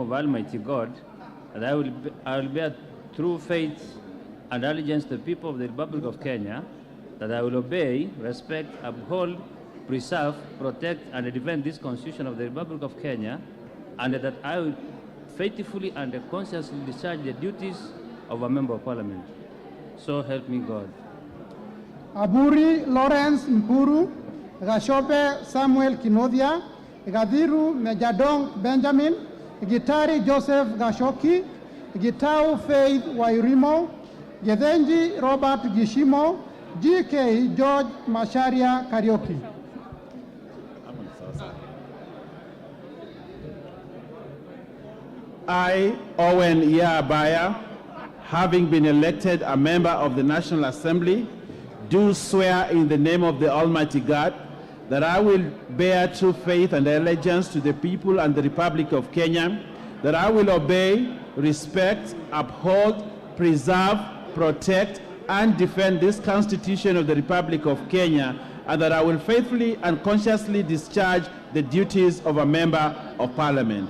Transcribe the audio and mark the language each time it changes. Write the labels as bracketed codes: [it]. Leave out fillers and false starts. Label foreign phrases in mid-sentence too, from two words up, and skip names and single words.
[en] of Almighty God that I will bear true faith and allegiance to the people of the Republic of Kenya, that I will obey, respect, uphold, preserve, protect, and defend this Constitution of the Republic of Kenya, and that I will faithfully and conscientiously discharge the duties of a Member of Parliament. So help me God. Aburi Lawrence Mpuru, Gashope Samuel Kinodia, Gadhiru Mejadong Benjamin, Gitari Joseph Gashoki, Gitau Faith Wairimo, Gedenji Robert Gishimo, GK George Masharia Karioki. I, Owen Yaabaya, having been elected a member of the National Assembly, do swear in the name of the Almighty God that I will bear true faith and allegiance to the people and the Republic of Kenya, that I will obey, respect, uphold, preserve, protect, and defend this Constitution of the Republic of Kenya, and that I will faithfully and consciously discharge the duties of a Member of Parliament.